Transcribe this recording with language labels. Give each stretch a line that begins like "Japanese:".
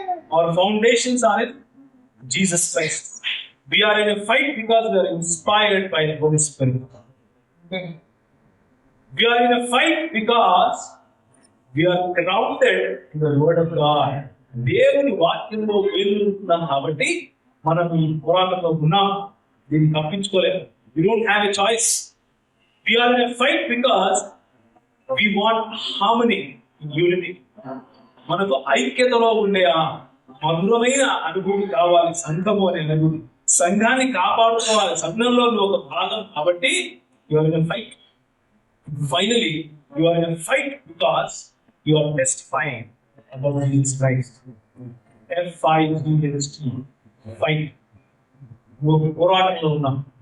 English: Our foundations are in Jesus Christ. We are in a fight because we are inspired by the Holy Spirit. We are in a fight because we are grounded in the Word of God.
Telugu: దేవుని వాక్యంలో వేలుతున్నాం కాబట్టి మనం ఈ పోరాటంలో ఉన్నాం. దీన్ని తప్పించుకోలేము.
English: We don't have a choice. We are in a fight because we want harmony, unity.
Telugu: మనకు ఐక్యతలో ఉండే ఆ మధురమైన అనుభూతి కావాలి. సంఘము అనే అనుభూతి, సంఘాన్ని కాపాడుకోవాలి. సంఘంలో ఒక భాగం కాబట్టి
English: you are in a fight. Finally, you are in a fight because you are testifying about Jesus Christ. F-I-G-H-T, fight.
Telugu: ఒక పోరాటంలో ఉన్నాం.